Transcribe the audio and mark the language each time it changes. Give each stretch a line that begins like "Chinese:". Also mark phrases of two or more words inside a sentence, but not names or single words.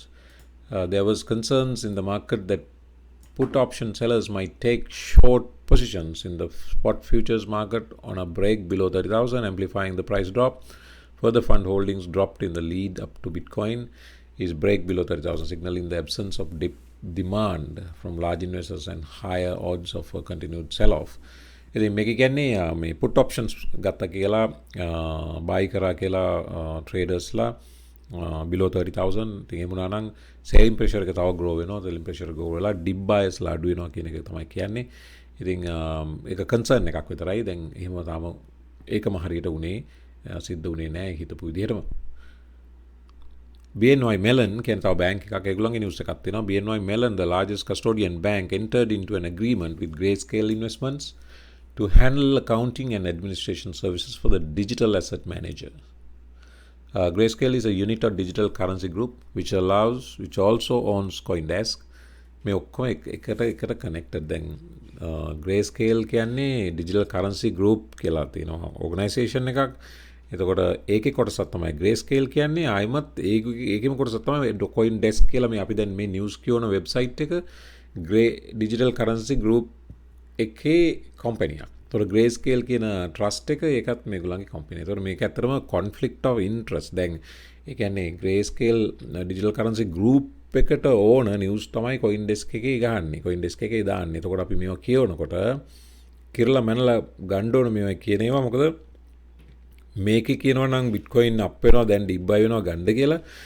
English: There was concerns in the market that put option sellers might take short positions in the spot futures market on a break below 30,000, amplifying the price drop. Further fund holdings dropped in the lead up to Bitcoin. Is break below 30,000 signaling the absence of demand from large investors and higher odds of a continued sell-off.
Sinhala: ඉතින් මේක කියන්නේ මේ
English: put options
Sinhala: ගත්තා කියලා buy කරා කියලා traders ලා below 30,000 ඉතින් එහෙම වුණා නම්
English: selling pressure
Sinhala: එක තව grow වෙනවා.
English: selling pressure grow
Sinhala: වෙලා
English: dip buyers
Sinhala: ලා අඩු වෙනවා කියන එක තමයි කියන්නේ. ඉතින් ඒක කන්සර්න් එකක් විතරයි. දැන් එහෙම තාම ඒකම හරියට උනේ සිද්ධ උනේ නැහැ හිතපු විදිහටම. BNY Mellon කියන තව බැංක් එකක් ඒගොල්ලන්ගේ නිවුස් එකක් තියෙනවා.
English: BNY Mellon, the largest custodian bank, entered into an agreement with Grayscale Investments to handle accounting and administration services for the digital asset manager. Grayscale is a unit of digital currency group which also owns CoinDesk.
Sinhala: මේ ඔක්කොම එකට connected. දැන් Grayscale කියන්නේ
English: digital currency group
Sinhala: කියලා තියෙනවා organization එකක්. එතකොට ඒකේ කොටසක් තමයි Grayscale කියන්නේ. ආයිමත් ඒකෙම කොටසක් තමයි CoinDesk කියලා මේ අපි දැන් මේ news කියවන website එක
English: digital currency group
Sinhala: එකේ company එකක්. තොර Grayscale කියන trust එක ඒකත් මේගොල්ලන්ගේ company. ඒතකොට මේක ඇත්තටම
English: conflict of interest.
Sinhala: දැන් ඒ කියන්නේ Grayscale
English: digital currency group
Sinhala: එකට ඕන news තමයි CoinDesk එකේ ගහන්නේ. CoinDesk එකේ දාන්නේ. එතකොට අපි මේවා කියවනකොට කිරලා මැනලා ගන්න ඕන මේවා කියන ඒවා. මොකද මේකේ කියනවා නම් Bitcoin up වෙනවා දැන්
English: dip buy
Sinhala: වෙනවා ගන්න කියලා.